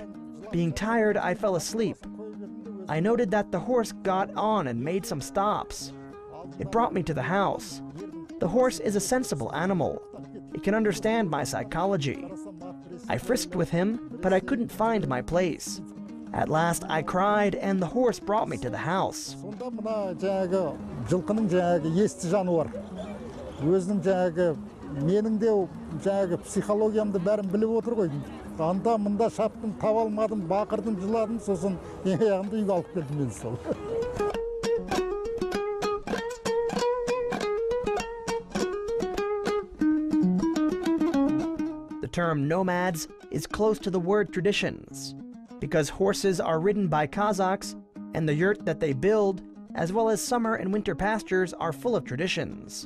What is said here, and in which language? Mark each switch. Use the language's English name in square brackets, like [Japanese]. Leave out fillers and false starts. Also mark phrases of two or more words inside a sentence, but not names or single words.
[English] Being tired, I fell asleep. I noted that the horse got on and made some stops. It brought me to the house. The horse is a sensible animal. It can understand my psychology. I frisked with him, but I couldn't find my place. At last I cried and the horse brought me to the house. [Kazakh] Жылқының жаңағы есті жануар. Өзінің жаңағы менің де жаңағы психологиямды бәрін біліп отыр ғой. Анда мында шаптым, таба алмадым, бақырдым, жыладым, сосын аяғымды үйге алып келдім мен сол. [English] The term nomads is close to the word traditions, because horses are ridden by Kazakhs and the yurt that they build, as well as summer and winter pastures, are full of traditions.